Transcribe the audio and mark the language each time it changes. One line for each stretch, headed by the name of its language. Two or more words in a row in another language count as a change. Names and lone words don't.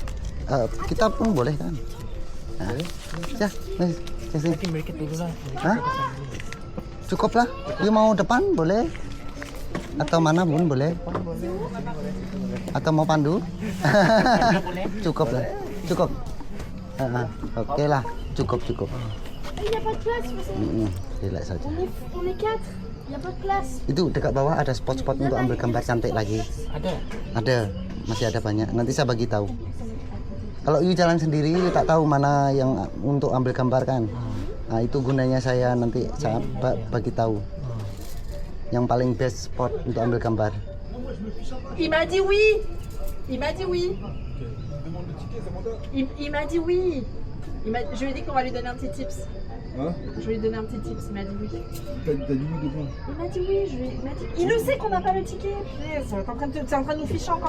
Malay: Kita pun boleh kan? Nah, ya, sini. Hah? Cukup lah. You mau depan boleh? Atau mana pun boleh? Atau mau pandu? Cukup lah. Cukup. Oke lah. Cukup.
French: Il n'y a pas de place,
Malay: Relax saja.
French: on est 4. Il n'y a pas de place.
Malay: Itu dekat bawah ada spot-spot untuk ambil gambar cantik lagi. Ada, masih ada banyak. Nanti saya bagi tahu. Kalau you jalan sendiri, you tak tahu mana yang untuk ambil gambar kan. Nah itu gunanya saya nanti saya bagi tahu. Yang paling
English: best spot
Malay: untuk ambil gambar.
French: Il m'a dit oui. Il m'a dit oui. Il m'a dit oui. Je lui ai dit qu'on va lui donner un petit tips. Hein? Je vais lui donner un petit tips, il m'a dit oui. T'as dit oui de quoi? Il m'a dit oui, il m'a dit... Il le sait qu'on n'a pas le ticket. T'es en train de nous ficher encore